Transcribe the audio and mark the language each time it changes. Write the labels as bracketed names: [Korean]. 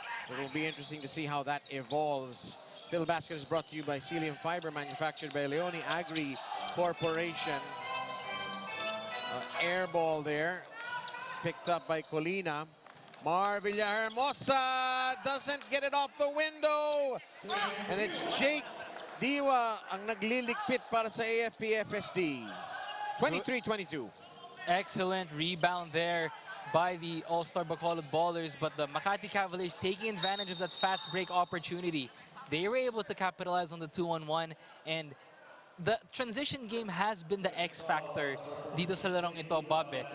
[English] It will be interesting to see how that evolves. Filbasket is brought to you by Celium Fiber, manufactured by Leone Agri Corporation. Air ball there, picked up by Colina. Villahermosa doesn't get it off the window. And it's [Filipino] Jake Diwa ang naglilikpit para sa AFP-FSD. [English] 23-22. Excellent rebound there by the All-Star Bacolod Ballers, but the Makati Cavaliers taking advantage of that fast break opportunity. They were able to capitalize on the 2-on-1, and the transition game has been the X factor [Filipino] dito sa larong ito, [English] Bob.